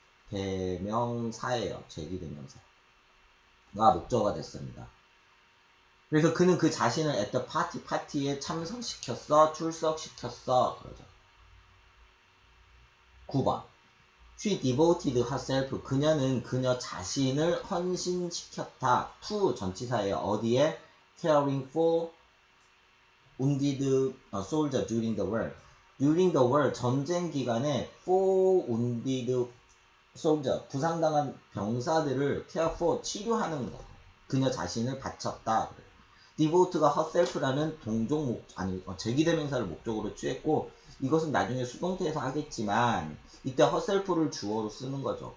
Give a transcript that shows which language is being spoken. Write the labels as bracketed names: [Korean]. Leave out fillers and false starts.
[Korean] 제귀대명사예요. 제귀대명사가 목적어가 됐습니다. 그래서 그는 그 자신을 [English] at the party, [Korean] 파티에 참석시켰어. 출석시켰어. 그러죠. [English] 9번. She devoted herself. [Korean] 그녀는 그녀 자신을 헌신시켰다. to 전치사예요. 어디에? [English] caring for wounded soldier during the war. during the war [Korean] 전쟁 기간에 [English] for wounded soldier [Korean] 부상당한 병사들을 [English] care for [Korean] 치료하는 거. 그녀 자신을 바쳤다. devote가 herself라는 제기대명사를 목적으로 취했고 이것은 나중에 수동태에서 하겠지만 이때 herself를 주어로 쓰는 거죠.